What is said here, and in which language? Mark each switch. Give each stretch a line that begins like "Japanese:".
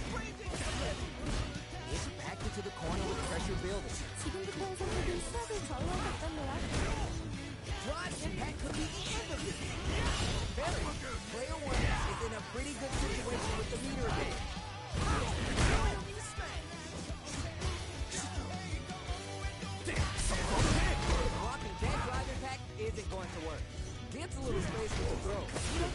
English: It's back into the corner with pressure building.
Korean: 지금부터의 선택이 수학을 좌우할 것 같네요.
English: Drive impact could be the end of it. Very. Player one is in a pretty good situation with the meter again. Blocking that drive impact isn't going to work. Gets a little space with the throw.